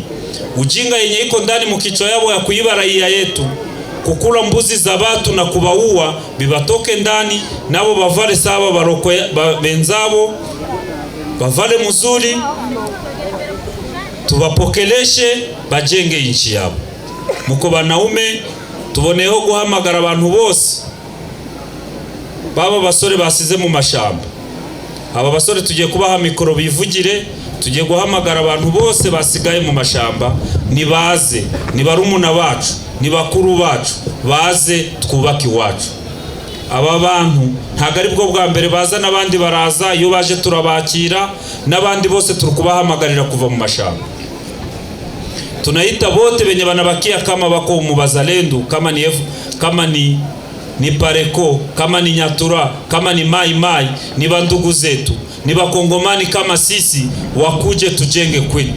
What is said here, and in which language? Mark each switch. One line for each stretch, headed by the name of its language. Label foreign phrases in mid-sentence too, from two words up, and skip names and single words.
Swahili: Ujinga yenye iko ndani mukichwa yabo ya kuiba raia yetu, kukula mbuzi za watu na kubaua, bibatoke ndani nabo bavale sawa baroko benzabo, bavale mzuri, tubapokeleshe bajenge inchi yabo. Muko banaume
Kinyarwanda: tuboneho guhamagara abantu bose baba basore basize mu mashamba. Aba basore tugiye kubaha mikoro bivugire, tugiye guhamagara abantu bose basigaye mu mashamba, nibaze, ni barumuna bacu, ni bakuru bacu, baze twubake iwacu. Aba bantu ntago ari bwo bwa mbere baza, n'abandi baraza, iyo baje turabakira, n'abandi bose turukubahamagarira kuva mu mashamba.
Swahili: Tunaita bote benye banabakia kama bako mu bazalendo, kama ni Pareko, kama ni Nyatura, kama ni Mai Mai, ni bandugu zetu, ni bakongomani kama sisi, wakuje tujenge kwetu.